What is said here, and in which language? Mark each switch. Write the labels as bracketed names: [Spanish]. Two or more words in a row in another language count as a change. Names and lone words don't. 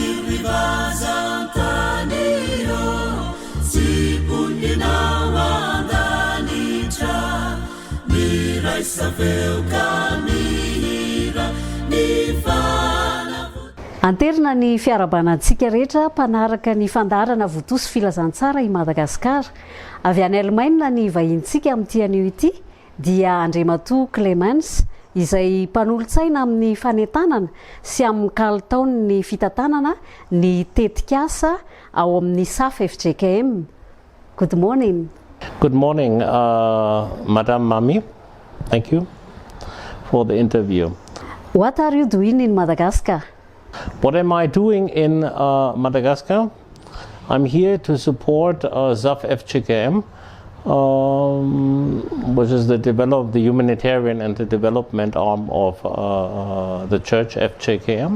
[Malagasy] Anterina ny fiarabanantsika rehetra mpanaraka ny fandarana votoa sy filazantsara i Madagascar. Avy any Allemagne ny vahintsika amin'ity anio ity dia Andriamatoa Clemens izay mpanolontsaina amin'ny fanentanana sy amin'ny kalitaony fitantanana ny tetikasa ao amin'ny SAF FJKM. [English] Good morning. Good morning, Madam Mami. Thank you for the interview. What are you doing in Madagascar? What am I doing in Madagascar? I'm here to support SAF FJKM, which is the humanitarian and the development arm of the church FJKM.